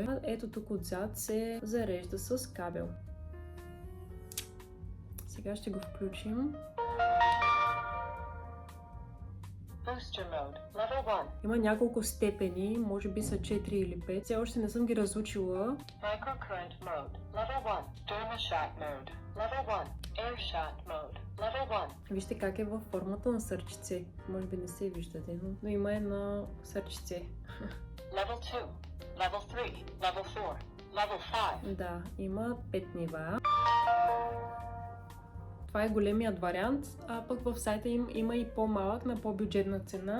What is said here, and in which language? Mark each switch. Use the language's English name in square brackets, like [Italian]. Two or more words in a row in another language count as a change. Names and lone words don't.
[Bulgarian] Ето тук отзад се зарежда с кабел. Сега ще го включим. Има няколко степени, може би са 4 или 5. Все още не съм ги разучила. [English] Microcurrent mode. Level 1. Dermashot mode. Level 1. Airshot mode. Level 1. [Bulgarian] Вижте как е във формата на сърчице. Може би не се виждате, но има едно сърчице. [English] Level 2. Level 3. Level 4. Level 5. [Bulgarian] Да, има 5 нива. Това е големият вариант, а пък в сайта им има и по-малък на по-бюджетна цена.